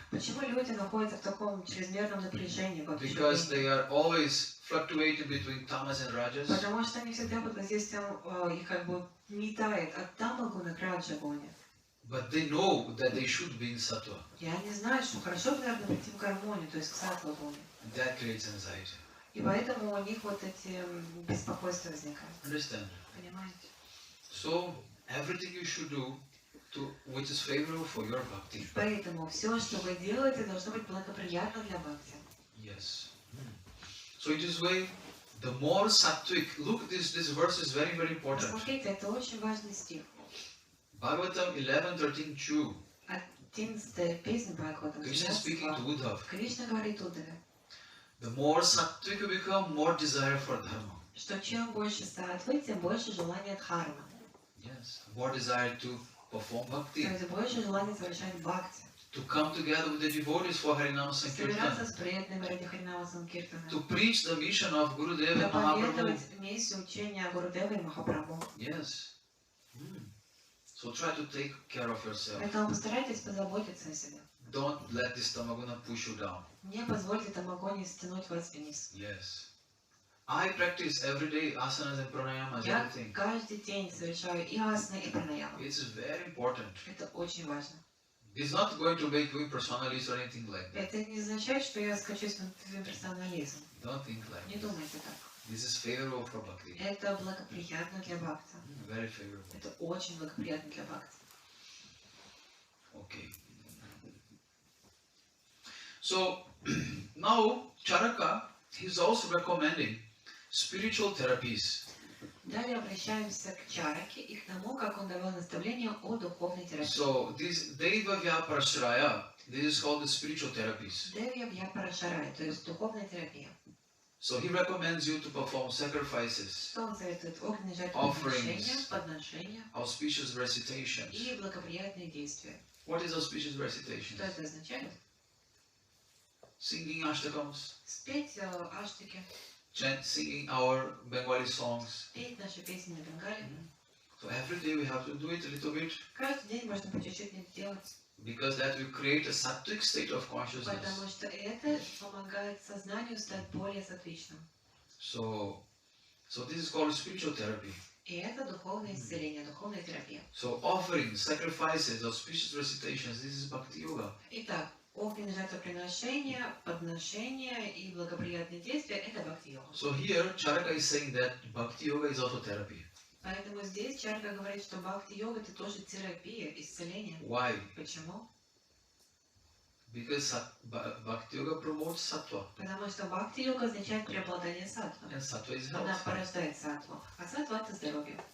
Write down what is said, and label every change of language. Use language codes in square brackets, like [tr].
[ru] Почему люди находятся в таком чрезмерном напряжении? [en] Because they are always fluctuating between tamas and rajas. [ru] Потому что они всегда под воздействием их как бы метает от тамагуна к раджагуне. [en] But they know that they should be in sattva. [ru] И они знают, что хорошо, наверное, прийти в гармонию, то есть к саттва-гуне. [en] And that creates anxiety. [ru] И поэтому у них вот эти беспокойства возникают. [en] Understand? [ru] Понимаете? [en] So everything you should do which is favorable for your bhakti. [ru] Поэтому все, что вы делаете, должно быть благоприятно для бхакти. [en] Yes. So in this way, the more sattvic. Look, this verse is very, very important. [ru] Смотрите, это очень важный стих. [en] Bhagavatam 11:13-2. [ru] 11 песня Бхагаватам. [en] Krishna speaking to Uddhav. [ru] Кришна говорит Уддаве, [en] The more sattvic you become, more desire for dharma. [ru] что чем больше саттвы, тем больше желания дхармы. [en] Yes. More desire to perform [ru] То [en] bhakti. [ru] есть больше желания совершать бхакти. [en] To come together with the devotees for Harinama [ru] Собираться [en] Sankirtan. [ru] с преданными ради Харинама Санкиртана. [en] To preach the mission of Gurudeva and Mahaprabhu. [ru] Проповедовать миссию учения Гурудева и Махапрабху. [en] Yes. So try to take care of yourself. [ru] Поэтому постарайтесь позаботиться о себе. [en] Don't let this tamaguna push you down. [ru] Не позвольте тамагоне стянуть вас вниз. [en] Yes. I practice every day asanas and pranayamas, [ru] Я [en] everything. [ru] каждый день совершаю и асаны, и пранаяму. [en] It's very important. [ru] Это очень важно. [en] It's not going to make you personalist or anything like that. [ru] Это не означает, что я скачусь на персонализм. [en] Don't think like [ru] Не [en] that. [ru] думайте так. [en] This is favorable for bhakti. [ru] Это благоприятно для бхакти. [en] Very favorable. [ru] Это очень благоприятно для бхакти. [en] Okay. So now Charaka, he's also recommending spiritual therapies. [ru] Далее обращаемся к Чараке и к тому, как он давал наставления о духовной терапии. [en] So this Deva Vyaparashraya, this is called the spiritual therapies. [ru] Девья Вьяпарашарай, то есть духовная терапия. [en] So he recommends you to perform sacrifices, [ru] Что он советует? Огненные [en] Offerings. [ru] подношения [en] auspicious recitations. [ru] и благоприятные действия. [en] What is auspicious recitations? [ru] Что это означает? [en] Singing ashtakams, [ru] Спеть аштики, [en] singing our Bengali songs. [ru] петь наши песни на бенгале. [en] So every day we have to do it a little bit [ru] Каждый день можно по чуть-чуть это делать, [en] because that will create a sattvic state of consciousness. [ru] потому что это помогает сознанию стать более сатвичным. [en] So this is called spiritual therapy. [ru] И это духовное исцеление, духовная терапия. [en] So offerings, sacrifices, auspicious recitations, this is bhakti yoga. [ru] Итак, огненные жертвоприношения, подношения и благоприятные действия – это бхакти-йога. [en] So here Charaka is saying that bhakti yoga is also therapy. [ru] Поэтому здесь Чарка говорит, что бхакти-йога – это тоже терапия, исцеление. [en] Why? [ru] Почему? [en] Because bhakti yoga promotes sattva, [ru] Потому что бхакти-йога означает преобладание саттвы. [en] and sattva is [ru] Она [en] health. [ru] порождает саттву, а саттва – это здоровье.